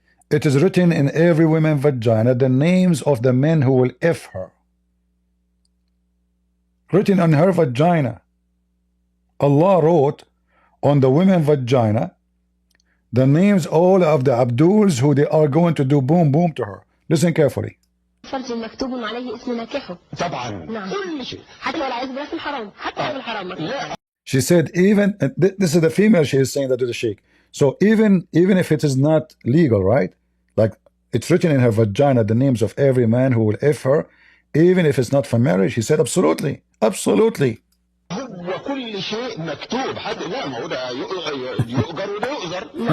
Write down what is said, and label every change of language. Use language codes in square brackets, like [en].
[en] It is written in every woman's vagina the names of the men who will F her. Written on her vagina. Allah wrote on the women's vagina the names all of the Abduls who they are going to do boom boom to her. Listen carefully. [ar] فرج مكتوب عليه اسم ناكحه. طبعا. نعم. كل شيء. حتى والعياذ بالله في الحرام. حتى في الحرام مكتوب. [en] She said even this is the female, she is saying that to the sheikh. So even if it is not legal, right? Like it's written in her vagina the names of every man who will F her, even if it's not for marriage. She said absolutely, absolutely. [ar] وكل شيء مكتوب حتى لا ما هو ده يؤجر وده يؤجر.